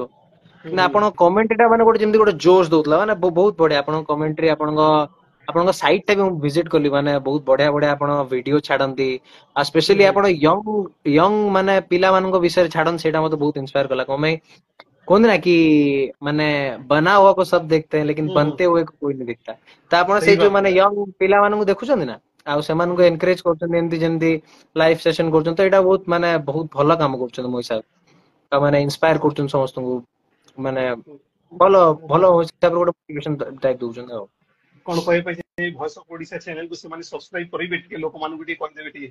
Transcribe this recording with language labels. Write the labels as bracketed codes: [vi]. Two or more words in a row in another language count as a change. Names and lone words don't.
[or] କିନ୍ତୁ ଆପଣଙ୍କ କମେଣ୍ଟ୍ରି ଟା ମାନେ ଗୋଟେ ଯେମିତି ଗୋଟେ ଜୋସ୍ ଦଉଥିଲା, ମାନେ ବହୁତ ବଢିଆ ଆପଣଙ୍କ କମେଣ୍ଟ୍ରି, ଆପଣଙ୍କ ସାଇଟ୍ ଟା ବି ମୁଁ ଭିଜିଟ୍ କଲି, ମାନେ ବହୁତ ବଢିଆ ବଢିଆ ଆପଣ ଭିଡିଓ ଛାଡନ୍ତି, ଆଉ ସ୍ପେଶାଲି ଆପଣ ୟଙ୍ଗ ମାନେ ପିଲାମାନଙ୍କ ବିଷୟରେ ଛାଡନ୍ତି, ସେଇଟା ମତେ ବହୁତ ଇନ୍ସପାୟାର କଲା। କଣ ପାଇଁ କୁହନ୍ତି ନା କି, ମାନେ [hi] बना हुआ को सब देखते हैं लेकिन बनते हुए को कोई नहीं दिखता। [or] ତ ଆପଣ ସେଇ ଯୋଉ ମାନେ ୟଙ୍ଗ ପିଲାମାନଙ୍କୁ ଦେଖୁଛନ୍ତି ନା, ଆଉ ସେମାନଙ୍କୁ ଏନକରେଜ କରୁଛନ୍ତି, ଏମିତି ଯେମିତି [en] live session [or] କରୁଛନ୍ତି, ତ ଏଇଟା ବହୁତ ମାନେ ବହୁତ ଭଲ କାମ କରୁଛନ୍ତି ମୋ ହିସାବରେ। ତ ମାନେ ଇନ୍ସପାୟାର କରୁଛନ୍ତି ସମସ୍ତଙ୍କୁ, ମାନେ ଭଲ ଭଲ ହିସାବରେ ଗୋଟେ [en] motivation type [or] ଦଉଛନ୍ତି ଆଉ। କଣ କହିବା ପାଇଁ ଚାହିଁବେ ଭଏସ୍ ଅଫ୍ ଓଡିଶା ଚ୍ୟାନେଲକୁ ସେମାନେ ସବସ୍କ୍ରାଇବ କରିବେ, ଟିକେ ଲୋକମାନଙ୍କୁ ଟିକେ କହିଦେବେ ଟିକେ?